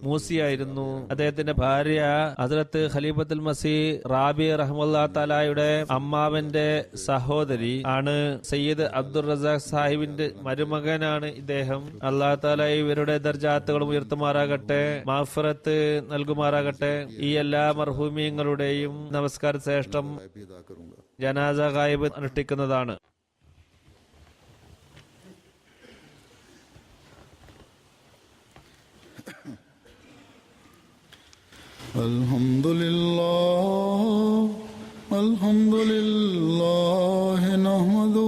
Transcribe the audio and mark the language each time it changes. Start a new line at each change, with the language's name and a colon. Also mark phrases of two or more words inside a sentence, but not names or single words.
Malayalam: അദ്ദേഹത്തിന്റെ ഭാര്യ ഹദ്റത്ത് ഖലീഫത്തുൽ മസീ റാബി റഹ്മുല്ലാ തആലയുടെ അമ്മാവന്റെ സഹോദരി ആണ്. സയ്യിദ് അബ്ദുൾ റസാഖ് സാഹിബിന്റെ മരുമകനാണ് ഇദ്ദേഹം. അല്ലാഹു തആല ഇവരുടെ ദർജാത്തുകളും ഉയർത്തുമാറാകട്ടെ, മഗ്ഫിറത്ത് നൽകുമാറാകട്ടെ. ഈ എല്ലാ മർഹൂമീങ്ങളുടെയും നമസ്കാര ശ്രേഷ്ഠം
Hindi: मैं भी अदा करूंगा।
Malayalam: ജനാസ ഗായിബ് അനുഷ്ഠിക്കുന്നതാണ്.
Arabic: الحمد لله نحمده